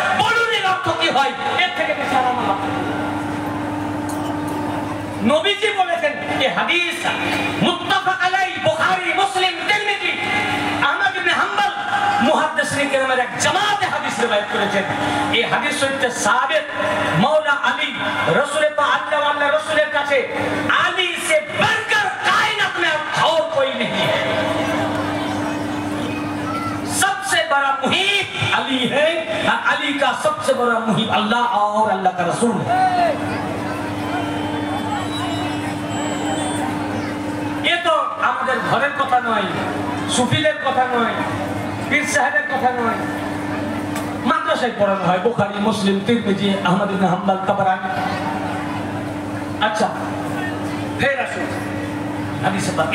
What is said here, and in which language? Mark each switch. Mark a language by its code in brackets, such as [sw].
[bn] বলুন এর অর্থ কি হয়? এর থেকে বেশি আর আমার কথা। নবীজি বলেছেন, এই হাদিস মুত্তাফাক আলাইহি, বুখারী, মুসলিম, তিরমিজি, আহমদ ইবনে হাম্বল মুহাদ্দিসিন কেরামের এক জামাতে হাদিস রওয়ায়াত করেছেন। এই হাদিস শরীফে সাবিত মাওলা আলী রাসূল পাক আল্লাহ ওয়া আল্লাহর রাসূলের কাছে আলী [hi] से बढ़कर कायनात में और कोई नहीं है, सबसे बड़ा मुहीब अली है और अली का सबसे बड़ा मुहीब अल्लाह और अल्लाह का रसूल है। ये तो [bn] আমাদের ঘরের কথা নয়, সুফিদের কথা নয়, পীর সাহেবের কথা নয়, মাদ্রাসায় পড়ানো হয়, বুখারী, মুসলিম, তিরমিজি, আহমদ ইবনে হাম্বল, তাবরানী। আচ্ছা, ফের আসুন হাদিসে পাক।